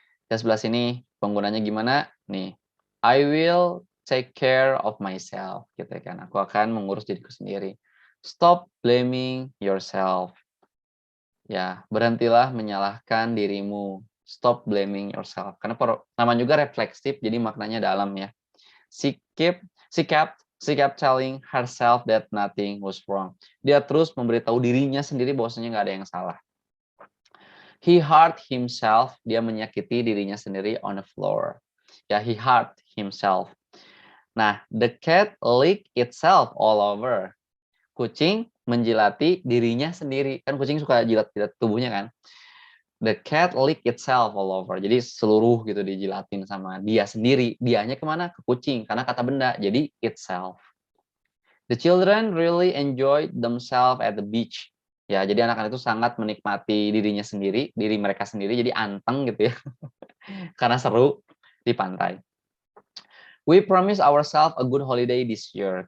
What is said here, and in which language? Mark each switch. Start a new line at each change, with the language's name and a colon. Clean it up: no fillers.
Indonesian: Dan sebelah sini penggunanya gimana? Nih.
English: I will take care of myself.
Indonesian: Gitu kan. Aku akan mengurus diriku sendiri.
English: Stop blaming yourself.
Indonesian: Ya, berhentilah menyalahkan dirimu.
English: Stop blaming yourself.
Indonesian: Karena nama juga refleksif, jadi maknanya dalam ya.
English: She kept she kept telling herself that nothing was wrong.
Indonesian: Dia terus memberitahu dirinya sendiri bahwasanya nggak ada yang salah.
English: He hurt himself,
Indonesian: dia menyakiti dirinya sendiri
English: on the floor. Ya, he hurt himself. Nah, the cat licked itself all over.
Indonesian: Kucing menjilati dirinya sendiri. Kan kucing suka jilat-jilat tubuhnya kan.
English: The cat licked itself all over.
Indonesian: Jadi seluruh gitu dijilatin sama dia sendiri. Dianya kemana? Ke kucing. Karena kata benda. Jadi itself.
English: The children really enjoyed themselves at the beach.
Indonesian: Ya, jadi anak-anak itu sangat menikmati dirinya sendiri, diri mereka sendiri. Jadi anteng gitu ya. Karena seru di pantai.
English: We promise ourselves a good holiday this year.